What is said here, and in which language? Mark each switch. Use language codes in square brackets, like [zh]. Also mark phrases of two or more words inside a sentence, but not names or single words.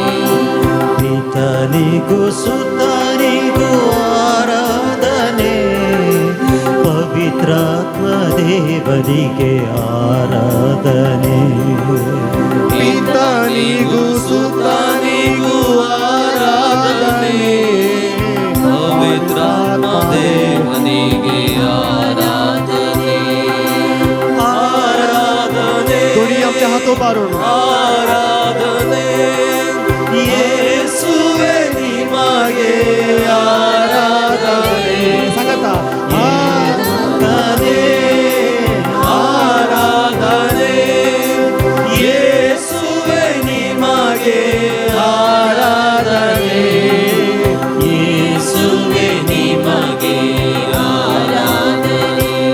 [kn] ಪಿತನಿಗೂ ಸುತನಿಗೂ ಆರಾಧನೆ, ಪವಿತ್ರಾತ್ಮ ದೇವರಿಗೆ ಆರಾಧನೆ ಪಿತನಿಗೂ ಸುತನಿಗೂ ಆರಾಧನೆ ಪವಿತ್ರಾತ್ಮ ದೇವನಿಗೆ ಆರಾಧನೆ ಆರಾಧನೆ [kok] दोन्ही आमच्या हातो बारून [kn] ಆರಾಧನೆ ಯೇಸುವೆ ನಿಮಗೆ ಆರಾಧನೆ [kok] सांगा [kn] ಆರಾಧನೆ ಆರಾಧನೆ ಯೇಸುವೆ ನಿಮಗೆ ಆರಾಧನೆ ಯೇಸುವೆ ನಿಮಗೆ ಆರಾಧನೆ